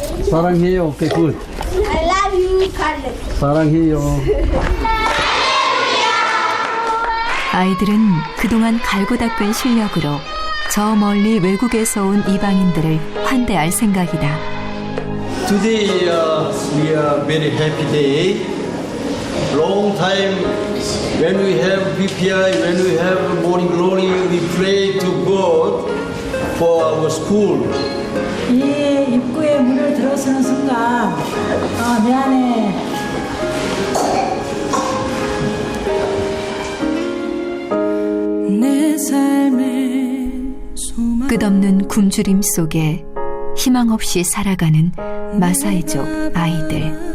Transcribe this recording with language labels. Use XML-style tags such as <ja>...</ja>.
<ko>사랑해요. 오케이, 굿.</ko> <en>I love you, Carlos.</en> <ko>사랑해요. 아이들은 그동안 갈고 닦은 실력으로 저 멀리 외국에서 온 이방인들을 환대할 생각이다.</ko> <en>Today we are very happy day. Long time when we have BPI, when we have morning glory, we pray to God for our school.</en> <ko>이 입구에 문을 들어서는 순간 미안해. 내 삶의 소망 끝없는 굶주림 속에 희망 없이 살아가는 마사이족 아이들.</ko>